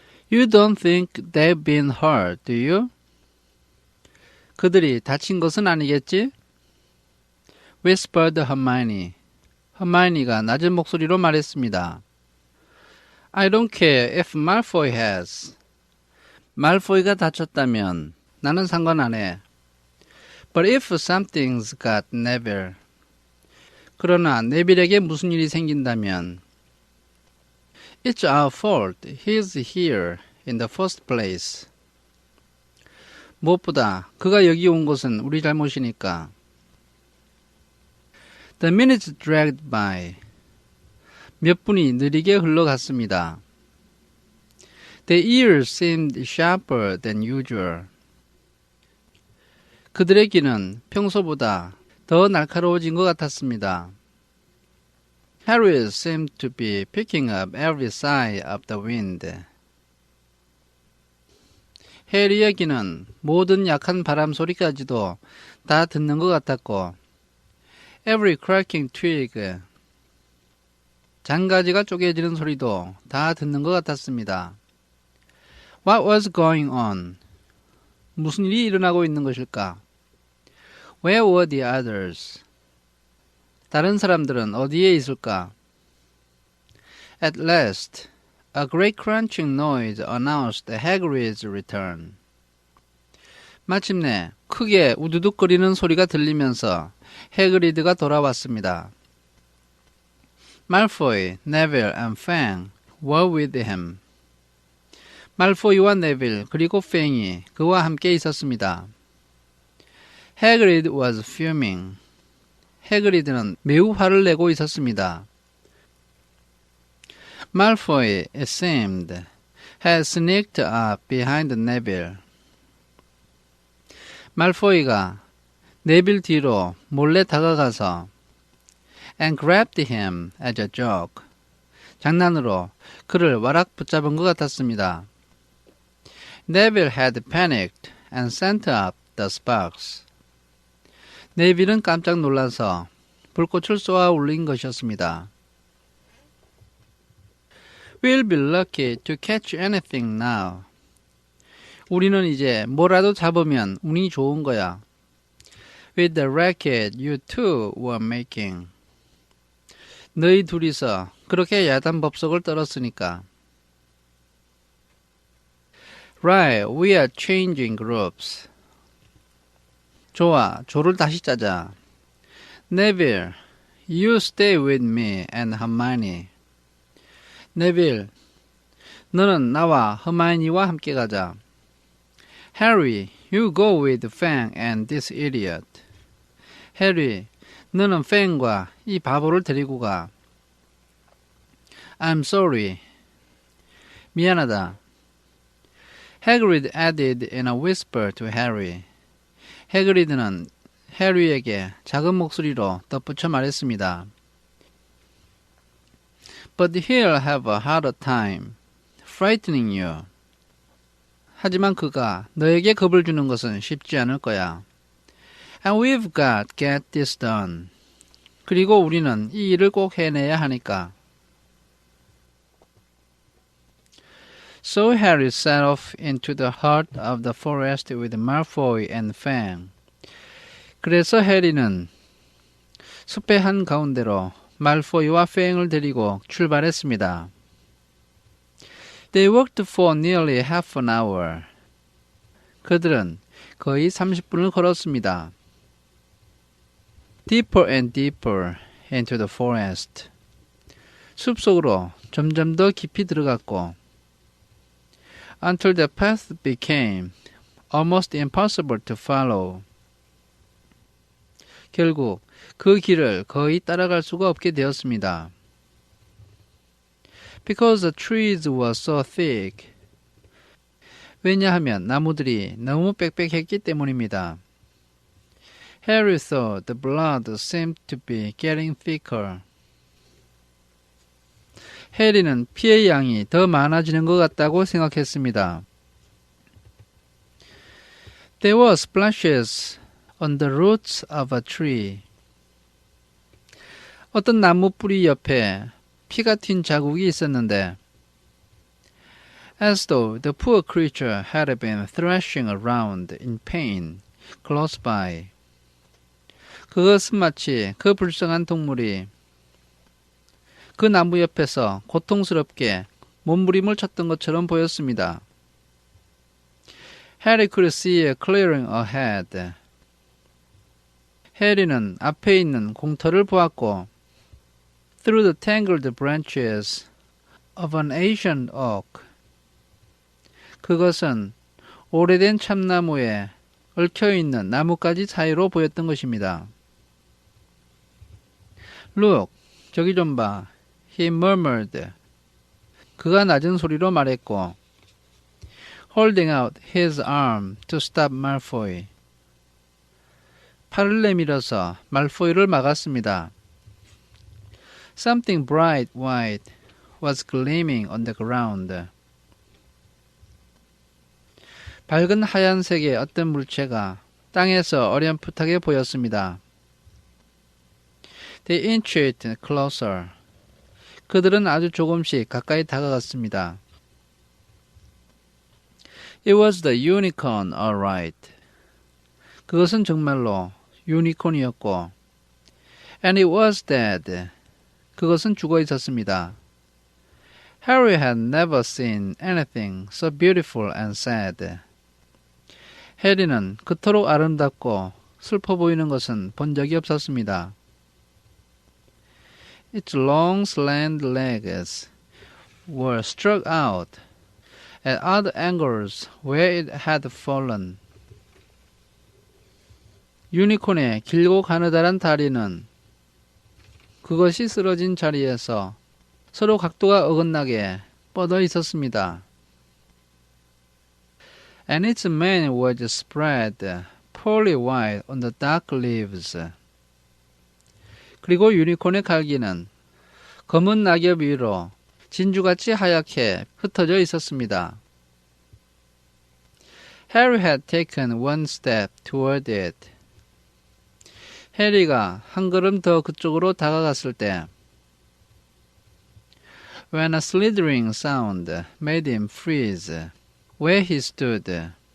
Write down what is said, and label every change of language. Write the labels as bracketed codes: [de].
[en] You don't think they've been hurt, do you? [ko] 그들이 다친 것은 아니겠지? [en] Whispered Hermione. [ko] 허마이니가 낮은 목소리로 말했습니다. [en] I don't care if Malfoy has. [ko] 말포이가 다쳤다면 나는 상관 안 해. [en] But if something's got Neville. [ko] 그러나 네빌에게 무슨 일이 생긴다면 [en] It's our fault. He's here in the first place. [ko] 무엇보다 그가 여기 온 것은 우리 잘못이니까. [en] The minutes dragged by. [ko] 몇 분이 느리게 흘러갔습니다. [en] The ears seemed sharper than usual. [ko] 그들의 귀는 평소보다 더 날카로워진 것 같았습니다. [en] Harry seemed to be picking up every sigh of the wind. [ko] 해리의 귀는 모든 약한 바람 소리까지도 다 듣는 것 같았고 [en] Every cracking twig. [ko] 장가지가 쪼개지는 소리도 다 듣는 것 같았습니다. [en] What was going on? [ko] 무슨 일이 일어나고 있는 것일까? [en] Where were the others? [ko] 다른 사람들은 어디에 있을까? [en] At last, a great crunching noise announced Hagrid's return. [ko] 마침내 크게 우두둑거리는 소리가 들리면서 해그리드가 돌아왔습니다. [en] Malfoy, Neville, and Fang were with him. [ko] 말포이와 네빌 그리고 팽이 그와 함께 있었습니다. [en] Hagrid was fuming. [ko] 해그리드는 매우 화를 내고 있었습니다. [en] Malfoy, it seemed, had sneaked up behind Neville. [ko] 말포이가 네빌 뒤로 몰래 다가가서 [en] and grabbed him as a joke. [ko] 장난으로 그를 와락 붙잡은 것 같았습니다. [en] Neville had panicked and sent up the sparks. [ko] 네빌은 깜짝 놀라서 불꽃을 쏘아 올린 것이었습니다. [en] We'll be lucky to catch anything now. [ko] 우리는 이제 뭐라도 잡으면 운이 좋은 거야. [en] With the racket you two were making. [ko] 너희 둘이서 그렇게 야단 법석을 떨었으니까. [en] Right, we are changing groups. [ko] 좋아, 조를 다시 짜자. [en] Neville, you stay with me and Hermione. [ko] Neville, 너는 나와 허마이니와 함께 가자. [en] Harry, you go with Fang and this idiot. [ko] Harry, 너는 팽과 이 바보를 데리고 가. [en] I'm sorry. [ko] 미안하다. [en] Hagrid added in a whisper to Harry. [ko] 해그리드는 해리에게 작은 목소리로 덧붙여 말했습니다. [en] But he'll have a harder time frightening you. [ko] 하지만 그가 너에게 겁을 주는 것은 쉽지 않을 거야. [en] And we've got to get this done. [ko] 그리고 우리는 이 일을 꼭 해내야 하니까. [en] So Harry set off into the heart of the forest with Malfoy and Fang. [ko] 그래서 해리는 숲의 한 가운데로 말포이와 팽을 데리고 출발했습니다. [en] They walked for nearly half an hour. [ko] 그들은 거의 30분을 걸었습니다. [en] Deeper and deeper into the forest. [ko] 숲속으로 점점 더 깊이 들어갔고 [en] until the path became almost impossible to follow. [ko] 결국 그 길을 거의 따라갈 수가 없게 되었습니다. [en] Because the trees were so thick. [ko] 왜냐하면 나무들이 너무 빽빽했기 때문입니다. [en] Harry thought the blood seemed to be getting thicker. [ko] 해리는 피의 양이 더 많아지는 것 같다고 생각했습니다. [en] There were splashes on the roots of a tree. [ko] 어떤 나무 뿌리 옆에 피가 튄 자국이 있었는데 [en] as though the poor creature had been thrashing around in pain close by. [ko] 그것은 마치 그 불쌍한 동물이 그 나무 옆에서 고통스럽게 몸부림을 쳤던 것처럼 보였습니다. [en] Harry could see a clearing ahead. [ko] 해리는 앞에 있는 공터를 보았고 [en] through the tangled branches of an ancient oak. [ko] 그것은 오래된 참나무에 얽혀있는 나뭇가지 사이로 보였던 것입니다. [en] Look, [ko] 저기 좀 봐. [en] He murmured. [ko] 그가 낮은 소리로 말했고 [en] holding out his arm to stop Malfoy. [ko] 팔을 내밀어서 말포이를 막았습니다. [en] Something bright white was gleaming on the ground. [ko] 밝은 하얀색의 어떤 물체가 땅에서 어렴풋하게 보였습니다. [en] They inched closer. [ko] 그들은 아주 조금씩 가까이 다가갔습니다. [en] It was the unicorn, all right. [ko] 그것은 정말로 유니콘이었고 [en] and it was dead. [ko] 그것은 죽어 있었습니다. [en] Harry had never seen anything so beautiful and sad. [ko] 해리는 그토록 아름답고 슬퍼 보이는 것은 본 적이 없었습니다. [en] Its long slant legs were struck out at odd angles where it had fallen. [ko] 유니콘의 길고 가느다란 다리는 그것이 쓰러진 자리에서 서로 각도가 어긋나게 뻗어 있었습니다. [en] And its mane was spread pearly white on the dark leaves. [ko] 그리고 유니콘의 갈기는 검은 낙엽 위로 진주같이 하얗게 흩어져 있었습니다. [en] Harry had taken one step toward it. [ko] 해리가 한 걸음 더 그쪽으로 다가갔을 때 [en] when a slithering sound made him freeze where he stood.